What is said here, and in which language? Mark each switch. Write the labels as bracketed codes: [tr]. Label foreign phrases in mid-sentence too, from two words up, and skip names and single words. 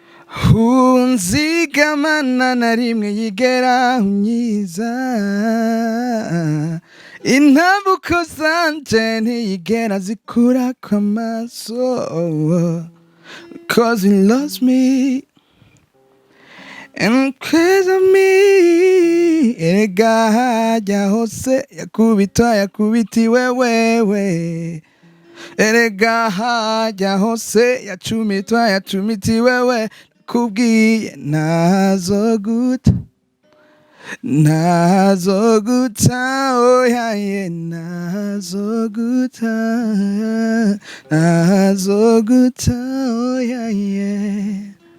[rn] unzigamana na rimwe yigera unyiza intambuko zanje ntiyigera zikura kw'amaso [en] cause he loves me and cause of me [rn] erega hajya hose yakubitiwe wewe erega hajya hose yacumitiwe we kubwiye nazoguta oyaye nazoguta oyaye.